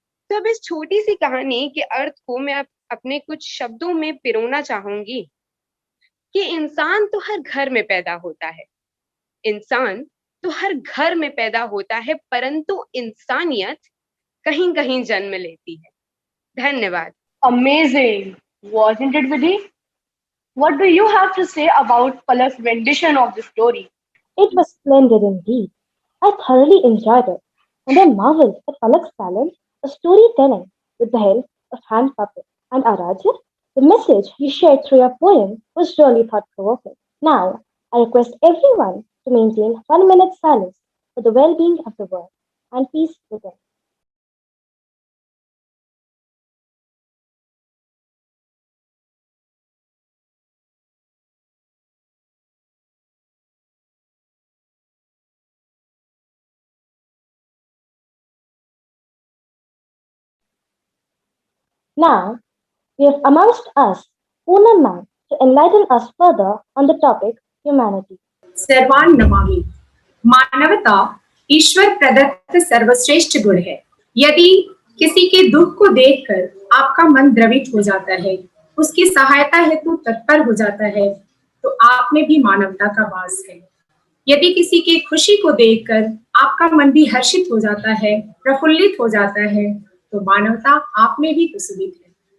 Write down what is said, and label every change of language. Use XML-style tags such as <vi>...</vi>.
<hi>तो अब इस छोटी सी कहानी के अर्थ को मैं अपने कुछ शब्दों में पिरोना चाहूंगी कि इंसान तो हर घर में पैदा होता है, इंसान तो हर घर में पैदा होता है, परंतु इंसानियत कहीं कहीं जन्म लेती है। धन्यवाद।</hi> <en>Amazing, wasn't it, Vidhi? What do you have to say about Palak's rendition of the story? It was splendid indeed. I thoroughly enjoyed it, and I marveled at Palak's talent of storytelling with the help of hand puppets. And Arajya, the message you shared through your poem was really thought-provoking. Now, I request everyone to maintain 1 minute silence for the well-being of the world and peace within. Now, we have amongst us Poonam Ma'am to enlighten us further on the topic humanity.</en> <hi>सर्वान नमामि। मानवता ईश्वर प्रदत्त सर्वश्रेष्ठ गुण है। यदि किसी के दुख को देखकर आपका मन द्रवित हो जाता है, उसकी सहायता हेतु तत्पर हो जाता है, तो आप में भी मानवता का वास है। यदि किसी की खुशी को देखकर आपका मन भी हर्षित हो जाता है, प्रफुल्लित हो जाता है, तो मानवता आप में भी कुसुमित है।</hi>